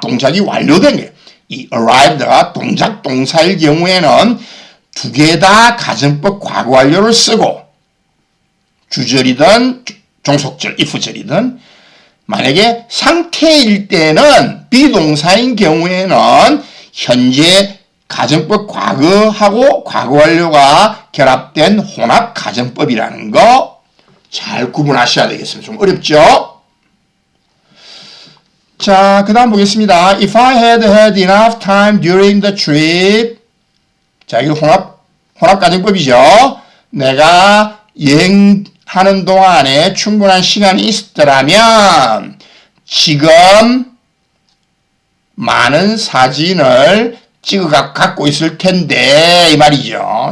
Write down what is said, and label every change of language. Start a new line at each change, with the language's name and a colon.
Korean: 동작이 완료된 거예요. 이 arrived가 동작 동사일 경우에는 두 개 다 가정법 과거 완료를 쓰고 주절이든 종속절, if절이든 만약에 상태일 때는 비동사인 경우에는 현재 가정법 과거하고 과거 완료가 결합된 혼합 가정법이라는 거 잘 구분하셔야 되겠습니다. 좀 어렵죠? 자, 그 다음 보겠습니다.
English: If I had had enough time during the trip.
Korean: 자, 이거 혼합 가정법이죠. 내가 여행하는 동안에 충분한 시간이 있었더라면 지금 많은 사진을 갖고 있을 텐데 이 말이죠.